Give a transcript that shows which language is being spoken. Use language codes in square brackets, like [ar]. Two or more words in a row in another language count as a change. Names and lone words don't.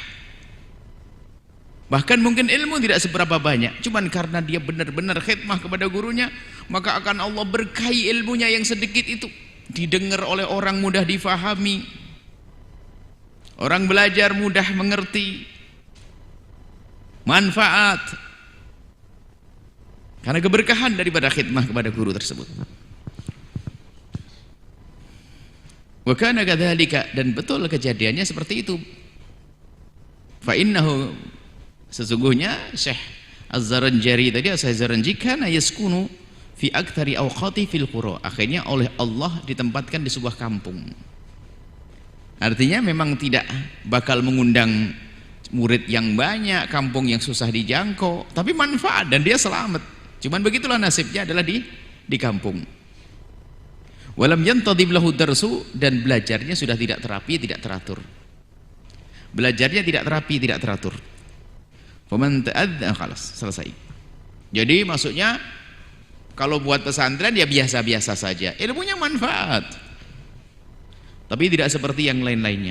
[id] Bahkan mungkin ilmu tidak seberapa banyak, cuman karena dia benar-benar khidmah kepada gurunya, maka akan Allah berkahi ilmunya yang sedikit itu, didengar oleh orang mudah difahami, orang belajar mudah mengerti, manfaat karena keberkahan daripada khidmah kepada guru tersebut. [ar] وكان كذلك, [id] dan betul kejadiannya seperti itu. [ar] فإنه, [id] sesungguhnya Syekh Az-Zaranjari tadi, Syekh Zaranji, [ar] كان يسكن في أكثر أوقاته في القرى, [id] akhirnya oleh Allah ditempatkan di sebuah kampung. Artinya memang tidak bakal mengundang murid yang banyak, kampung yang susah dijangkau, tapi manfaat dan dia selamat. Cuman begitulah nasibnya, adalah di kampung. [ar] ولم ينتظم له درس, [id] dan belajarnya sudah tidak terapi, tidak teratur. Belajarnya tidak terapi, tidak teratur. [ar] فمن تعدى خلاص, [id] selesai. Jadi maksudnya kalau buat pesantren ya biasa-biasa saja, ilmunya manfaat, tapi tidak seperti yang lain-lainnya.